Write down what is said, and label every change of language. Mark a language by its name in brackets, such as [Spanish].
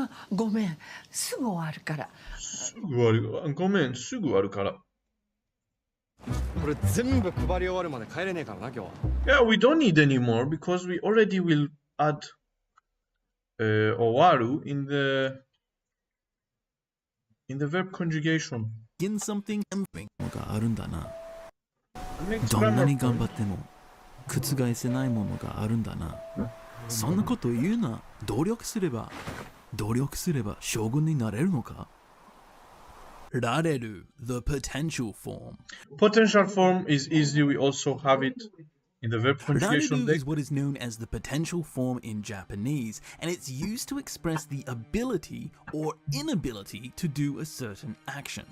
[Japanese] ごめん、すぐ終わるから。すぐ終わる。ごめん、すぐ終わるから。これ全部配り終わるまで帰れねえからな、今日は。 [English] Yeah, we don't need any more because we already will add owaru in the verb conjugation. begin something and [Japanese] があるんだな。どんなに頑張っても覆せないものがあるんだな。そんなこと言うな。努力すれば将軍になれるのか。 [English] られる the potential form. Potential form is easy. We also have it in the verb conjugation deck. Is what is known as the potential form in Japanese, and it's used to express the ability or inability to do a certain action.